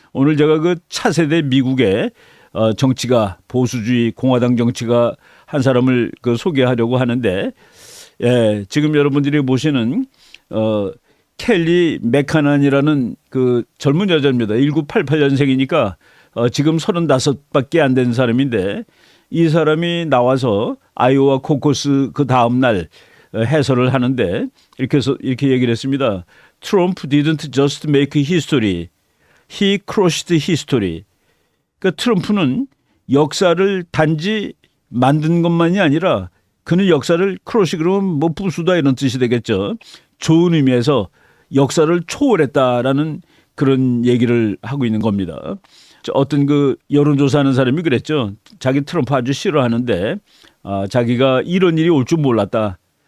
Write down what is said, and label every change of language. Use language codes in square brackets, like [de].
[ko] 오늘 제가 차세대 미국의 정치가, 보수주의 공화당 정치가 한 사람을 소개하려고 하는데, 지금 여러분들이 보시는 켈리 맥카난이라는 젊은 여자입니다. 1988년생이니까 지금 35밖에 안 된 사람인데, 이 사람이 나와서 아이오와 코커스 그 다음 날 해설을 하는데 이렇게 얘기를 했습니다. [en] Trump didn't just make history, he crushed history. [ko] 그러니까 트럼프는 역사를 단지 만든 것만이 아니라 그는 역사를 크러쉬, 그러면 뭐 부수다 이런 뜻이 되겠죠. 좋은 의미에서 역사를 초월했다라는 그런 얘기를 하고 있는 겁니다. 어떤 여론조사하는 사람이 그랬죠. 자기 트럼프 아주 싫어하는데 자기가 이런 일이 올 줄 몰랐다.